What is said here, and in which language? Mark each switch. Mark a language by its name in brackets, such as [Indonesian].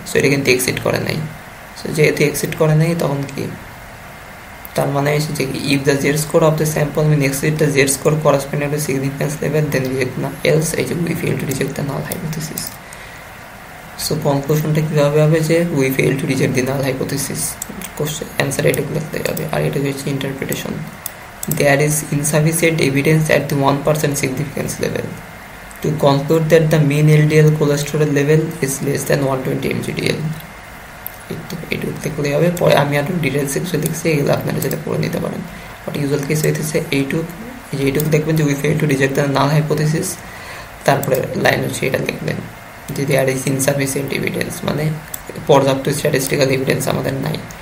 [Bangla] So এটা কিন্তু exit করে নাই। সো যেহেতু এক্সিট করে নাই, তখন কি, তার মানে হচ্ছে যে [English] If the Z score of the sample mean exceed the Z score corresponding to significance level then reject না, else এই যে we fail to reject the null hypothesis. [Bangla] So কনক্লুশনটা কীভাবে হবে, যে [English] We fail to reject the null hypothesis. [Bangla] Question answer এটুকু লিখতে হবে। আর এটা হচ্ছে interpretation. [English] There is insufficient evidence at the 1% significance level to conclude that the mean LDL cholesterol level is less than 120 mg/dl. [Bangla] এইটুকু দেখলে হবে। পরে আমি আরও ডিটেলস কিছু লিখছি, এগুলো আপনারা যেটা পড়ে নিতে পারেন। বাট ইউজুয়াল কেস হইতেছে এইটুকু দেখবেন যে [English] We fail to reject the null hypothesis. [Bangla] তারপরে লাইন হচ্ছে এটা লিখবেন যে [English] there is insufficient evidence, [Bangla] মানে পর্যাপ্ত স্ট্যাটিস্টিক্যাল এভিডেন্স আমাদের নাই।